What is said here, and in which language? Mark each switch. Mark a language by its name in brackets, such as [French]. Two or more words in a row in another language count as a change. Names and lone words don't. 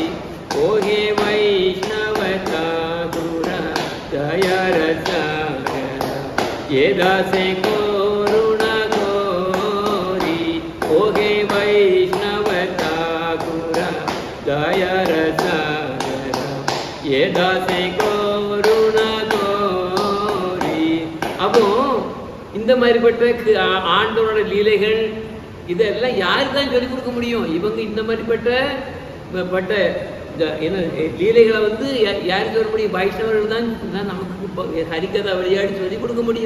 [Bangla] ওহে বৈষ্ণব ঠাকুর দয়ার সাগর এ দাসে করুণা করি ওহে বৈষ্ণব ঠাকুর দয়ার সাগর এ দাসে করুণা করি. [Tamil] அப்போ இந்த மாதிரிப்பட்ட ஆண்டவனோட லீலைகள் இதெல்லாம் யாருக்கு தான் சொல்லிக் கொடுக்க முடியும்? இவங்க இந்த மாதிரிப்பட்ட என்ன லீலைகளை வந்து யாருக்கு சொல்ல முடியும்? வைஷ்ணவர்கள் தான் நமக்கு ஹரிக்கதை விளையாடி சொல்லிக் கொடுக்க முடியும்.